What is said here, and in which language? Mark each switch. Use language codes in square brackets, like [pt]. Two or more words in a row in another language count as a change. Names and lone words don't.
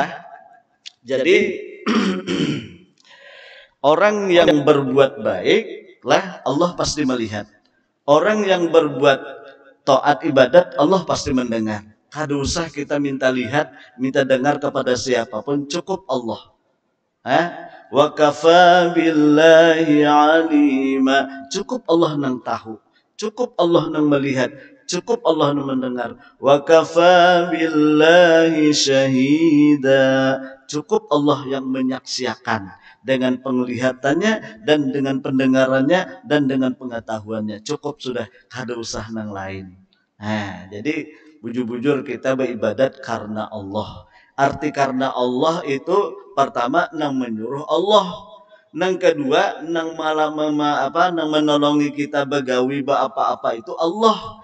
[bjn] Jadi orang yang berbuat baik lah Allah pasti melihat. Orang yang berbuat taat ibadat Allah pasti mendengar. Kada usah kita minta lihat, minta dengar kepada siapapun cukup Allah. [ar] وكفى بالله عليما. [bjn] Cukup Allah nang tahu. Cukup Allah nang melihat. Cukup Allah mendengar. [ar] وكفى بالله شهيدا. [bjn] cukup Allah yang menyaksikan dengan penglihatannya dan dengan pendengarannya dan dengan pengetahuannya. Cukup sudah, kada usah nang lain. Nah, jadi bujur-bujur kita beribadat karena Allah. Arti karena Allah itu pertama nang menyuruh Allah. Nang kedua nang malah nang menolongi kita begawi apa-apa itu Allah.